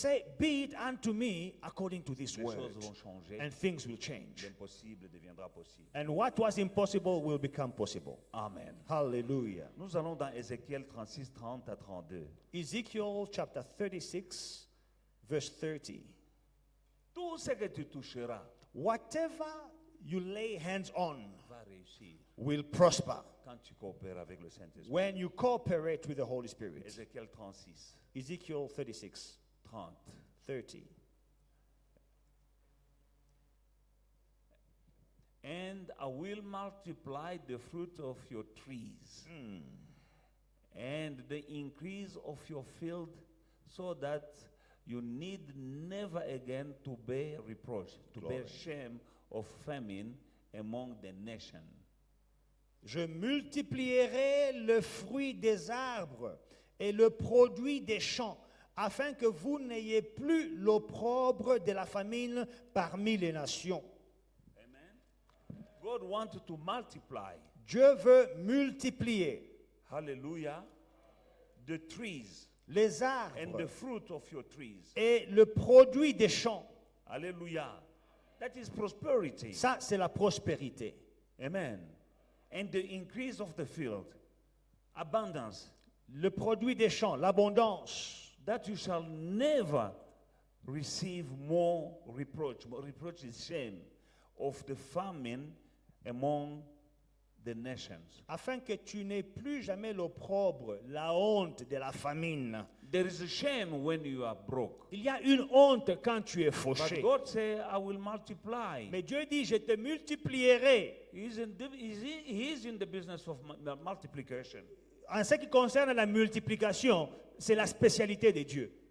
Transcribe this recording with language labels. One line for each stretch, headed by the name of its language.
English: Say, be it unto me according to this
French: Les
English: word.
French: choses vont changer.
English: And things will change.
French: L'impossible deviendra possible.
English: And what was impossible will become possible. Amen. Hallelujah.
French: Nous allons dans Ézéchiel 36, 30 à 32.
English: Ezekiel chapter 36, verse 30.
French: Tout ce que tu toucheras
English: Whatever you lay hands on
French: va réussir
English: will prosper
French: quand tu coopères avec le Saint-Esprit.
English: when you cooperate with the Holy Spirit.
French: Ézéchiel 36,
English: Ezekiel 36, 30. 30. And I will multiply the fruit of your trees and the increase of your field, so that you need never again to bear reproach, to bear shame of famine among the nations.
French: Je multiplierai le fruit des arbres et le produit des champs, afin que vous n'ayez plus l'opprobre de la famine parmi les nations.
English: Amen. God wants to multiply,
French: Dieu veut multiplier
English: hallelujah, the trees
French: les
English: and the
French: arbres
English: fruit of your trees.
French: et le produit des champs.
English: Hallelujah. That is prosperity.
French: Ça, c'est la prospérité.
English: Amen. And the increase of the field, abundance,
French: Le produit des champs, l'abondance.
English: that you shall never receive more reproach. More reproach is shame of the famine among the nations.
French: Afin que tu n'aies plus jamais l'opprobre, la honte de la famine.
English: There is a shame when you are broke.
French: Il y a une honte quand tu es
English: But
French: fauché.
English: God said, I will multiply.
French: Mais Dieu dit, je te multiplierai.
English: He is in the business of multiplication.
French: En ce qui concerne la multiplication, c'est la spécialité de Dieu.